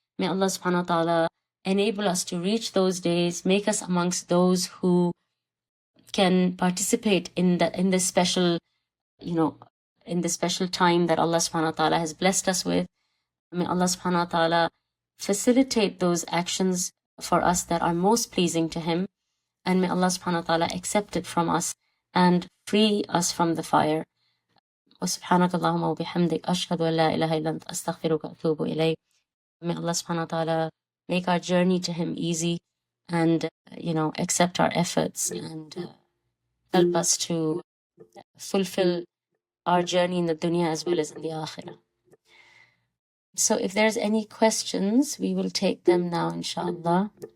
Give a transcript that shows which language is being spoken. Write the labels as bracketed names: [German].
[English] May Allah subhanahu wa ta'ala enable us to reach those days, make us amongst those who can participate in this special, in the special time that Allah subhanahu wa ta'ala has blessed us with. May Allah subhanahu wa ta'ala facilitate those actions for us that are most pleasing to Him, and may Allah subhanahu wa ta'ala accept it from us and free us from the fire. [Arabic] وسبحانك اللهم وبحمدك أشهد أن لا إله إلا أنت أستغفرك وأتوب إليك. [English] May Allah subhanahu wa ta'ala make our journey to Him easy, and accept our efforts, and help us to fulfill our journey in the dunya as well as in the akhirah. So if there's any questions, we will take them now, inshallah.